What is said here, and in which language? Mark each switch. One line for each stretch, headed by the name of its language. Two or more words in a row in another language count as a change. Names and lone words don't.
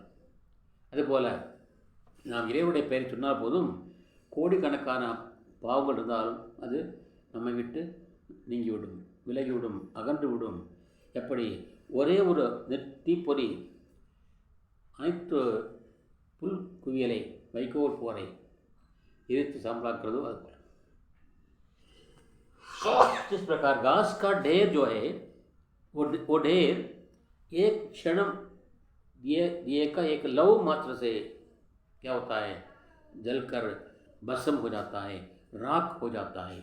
Tamil: அதுபோல் நாம் இறைவனுடைய பெயரை சொன்னால் போதும், கோடிக்கணக்கான பாவங்கள் இருந்தாலும் அது நம்மை விட்டு நீங்கிவிடும், விலகிவிடும், அகன்று விடும். எப்படி ஒரே ஒரு தீப்பொறி அனைத்து புல் குவியலை, வைக்கோல் போரை எரித்து சாம்பலாக்குறதோ அது போல.
Hindi: जिस प्रकार घास का ढेर जो है वो ढेर एक क्षण दिए का एक लव मात्र से क्या होता है, जलकर भस्म हो जाता है, राख हो जाता है.